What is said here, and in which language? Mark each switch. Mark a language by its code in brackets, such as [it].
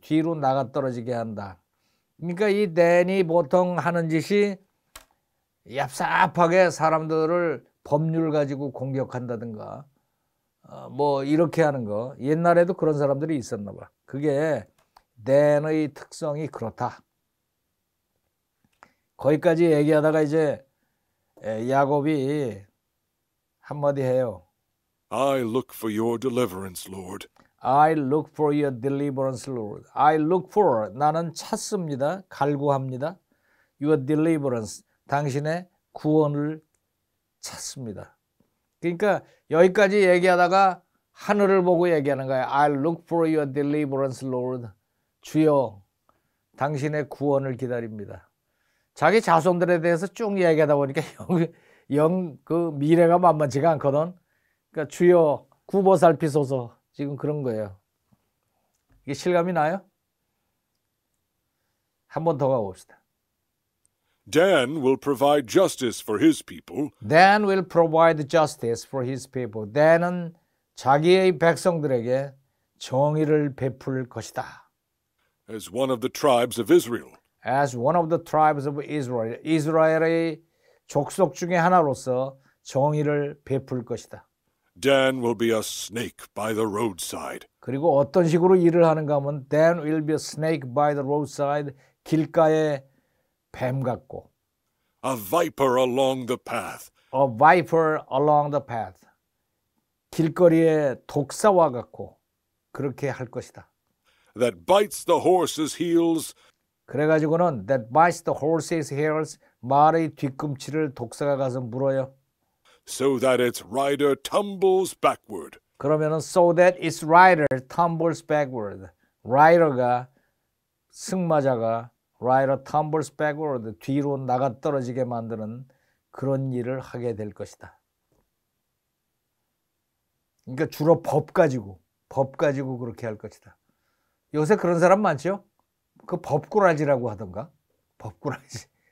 [ko] 뒤로 나가 떨어지게 한다. 그러니까 이 댄이 보통 하는 짓이 얍삽하게 사람들을 법률 가지고 공격한다든가 뭐 이렇게 하는 거. 옛날에도 그런 사람들이 있었나 봐. 그게 댄의 특성이 그렇다. 거기까지 얘기하다가 이제 야곱이 한마디 해요. [en] I look for your deliverance, Lord. I look for your deliverance, Lord. I look for, [ko] 나는 찾습니다. 갈구합니다. [en] Your deliverance, [ko] 당신의 구원을 찾습니다. 그러니까 여기까지 얘기하다가 하늘을 보고 얘기하는 거야. [en] I look for your deliverance, Lord. [ko] 주여, 당신의 구원을 기다립니다. 자기 자손들에 대해서 쭉 얘기하다 보니까 그 미래가 만만치가 않거든. 그러니까 주여 굽어 살피소서 지금 그런 거예요. 이게 실감이 나요? 한 번 더 가봅시다. [en] Dan will provide justice for his people. Dan will provide justice for his people. [ko] Dan은 자기의 백성들에게 정의를 베풀 것이다. [en] As one of the tribes of Israel. As one of the tribes of Israel. [ko] 이스라엘의 족속 중에 하나로서 정의를 베풀 것이다. [en] Dan will be a snake by the roadside. [ko] 그리고 어떤 식으로 일을 하는가 하면 [en] Dan will be a snake by the roadside. [ko] 길가에 뱀 같고 [en] A viper along the path. A viper along the path. [ko] 길거리에 독사와 같고 그렇게 할 것이다. [en] That bites the horse's heels. [ko] 그래가지고는 [en] that bites the horse's heels. [ko] 말의 뒤꿈치를 독사가 가서 물어요. [en] So that its rider tumbles backward. [ko] 그러면은 [en] so that its rider tumbles backward. rider가 [ko] 승마자가 [en] rider tumbles backward. [ko] 뒤로 나가 떨어지게 만드는 그런 일을 하게 될 것이다. 그러니까 주로 법 가지고 그렇게 할 것이다. 요새 그런 사람 많죠? 그 법꾸라지라고 하던가. 법꾸라지.